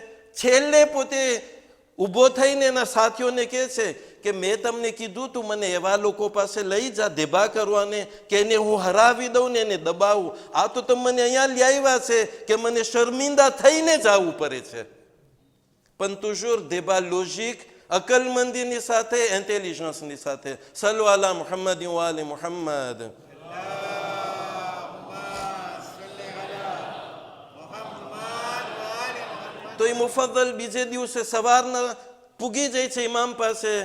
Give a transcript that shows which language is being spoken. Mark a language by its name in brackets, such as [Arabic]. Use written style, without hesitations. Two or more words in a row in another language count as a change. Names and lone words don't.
[Gujarati] છેલ્લે પોતે ઊભો થઈને એના સાથીઓને કહે છે કે મેં તમને કીધું તું મને એવા લોકો પાસે લઈ જા દેબા કરવાને કે એને હું હરાવી દઉં ને એને દબાવું. આ તો તમે મને અહીંયા લઈ આવ્યા છે કે મને શર્મિંદા થઈને જવું પડે છે. [French] પણ toujours débat logique, [Gujarati] અકલમંદીની સાથે, ઇન્ટેલિજન્સની સાથે. [Arabic] صلوا على محمد وآل محمد. [Gujarati] તો એ મુફદ્દલ બીજે દિવસે સવારના પૂગી જાય છે ઇમામ પાસે.